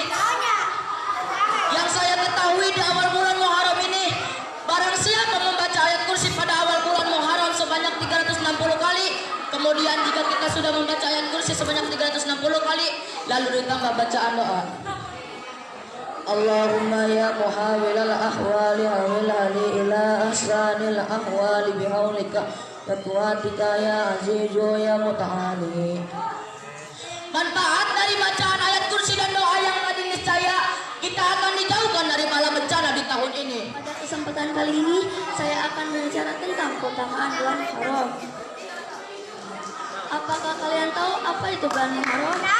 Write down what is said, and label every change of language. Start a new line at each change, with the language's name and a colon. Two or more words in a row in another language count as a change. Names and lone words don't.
Indonesian: Yang saya ketahui di awal bulan Muharram ini, barang siapa membaca ayat kursi pada awal bulan Muharram sebanyak 360 kali, kemudian jika kita sudah membaca ayat kursi sebanyak 360 kali, lalu ditambah bacaan doa.
Arabic: اللهم يا محول الأحوال حولني إلى أحسن الأحوال بحولك وقوتك يا عزيز يا متعالي.
Indonesian: Manfaat dari bacaan ayat kursi dan doa yang tadi niscaya kita akan dijauhkan dari bala bencana di tahun ini. Pada kesempatan kali ini saya akan berbicara tentang keutamaan bulan Muharram. Apakah kalian tahu apa itu bulan Muharram?